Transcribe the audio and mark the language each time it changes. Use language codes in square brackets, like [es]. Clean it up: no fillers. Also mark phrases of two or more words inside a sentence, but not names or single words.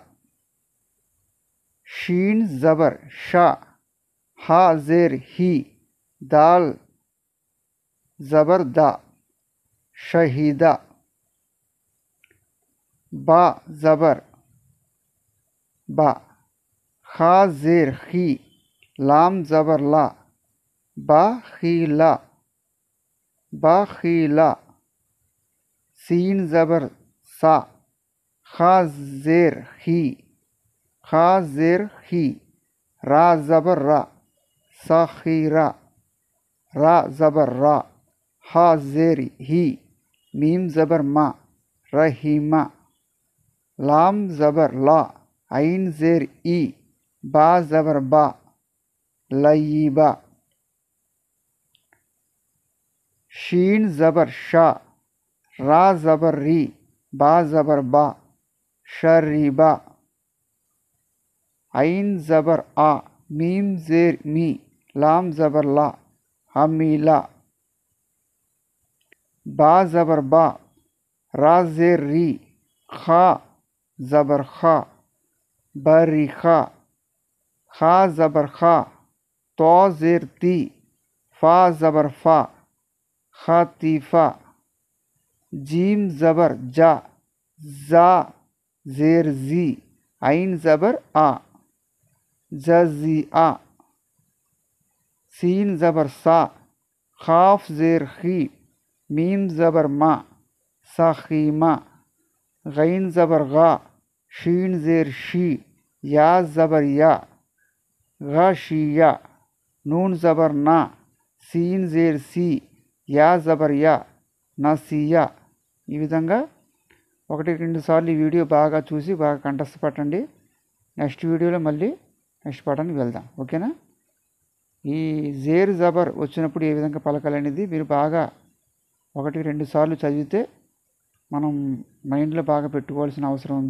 [ur] شین زبر شا، ہا زیر ہی، دال زبر د، شہیدہ. با زبر با، خا زیر خی، لام زبر لا، باخیلا، باخیلا. سین زبر سا، خا زیر ہی، خا زیر ہی، را زبر را، ساخیرا، را زبر را، ہا زیر ہی، میم زبر ما، رحیما. لام زبر لا، عین زیر ای، با زبر با، لئیبا. شین زبر شا، را زبر ری، با زبر با، شریبا. عین زبر آ، میم زیر می، لام زبر لا، حمیلا. با زبر با، را زیر ری، خا زبر خا، بریخا. خا زبر خا، طو زیر تی, فا زبر فا، خاتیفہ. جیم زبر جا، جا زیر جی، عین زبر آ، جزیعہ. سین زبر سا، خاف زیر خی، میم زبر ما، ساخیما. غین زبر غا، شین زیر شی، یا زبر یا، غاشیہ. نون زبر نا، سین زیر سی، یا زبر یا, نسیہ. [te] ఈ విధంగా 1-2 సార్లు ఈ వీడియో బాగా చూసి బాగా కంఠస్థపట్టండి. నెక్స్ట్ వీడియోలో మళ్ళీ నెక్స్ట్ పాఠానికి వెళ్దాం. ఓకేనా? ఈ [ur] زیر زبر [te] వచ్చినప్పుడు ఏ విధంగా పలకాలనేది మీరు బాగా 1-2 సార్లు చదివితే మనం మైండ్లో బాగా పెట్టుకోవాల్సిన అవసరం ఉంది.